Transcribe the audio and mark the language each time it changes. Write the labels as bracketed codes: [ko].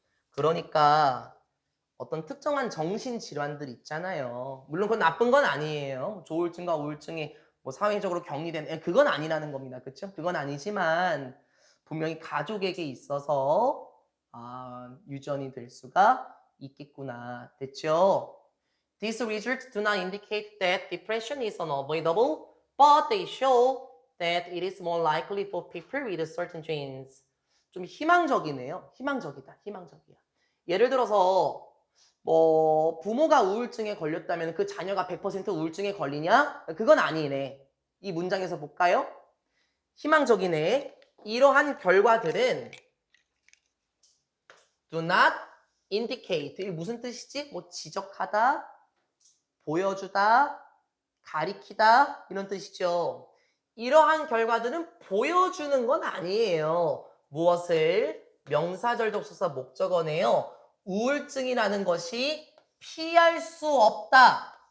[ko] 그러니까 어떤 특정한 정신질환들 있잖아요. 물론 그건 나쁜 건 아니에요. 조울증과 우울증이 뭐 사회적으로 격리된 그건 아니라는 겁니다. 그렇죠? 그건 아니지만 분명히 가족에게 있어서 유전이 될 수가 있겠구나. 됐죠? [en] These results do not indicate that depression is unavoidable, but they show that it is more likely for people with certain genes. [ko] 좀 희망적이네요. 희망적이야. 예를 들어서 뭐 부모가 우울증에 걸렸다면 그 자녀가 100% 우울증에 걸리냐? 그건 아니네. 이 문장에서 볼까요? 희망적이네. 이러한 결과들은 [en] do not indicate. [ko] 이게 무슨 뜻이지? 뭐 지적하다, 보여주다, 가리키다 이런 뜻이죠. 이러한 결과들은 보여주는 건 아니에요. 무엇을? 명사절 접속사 목적어네요. 우울증이라는 것이 피할 수 없다.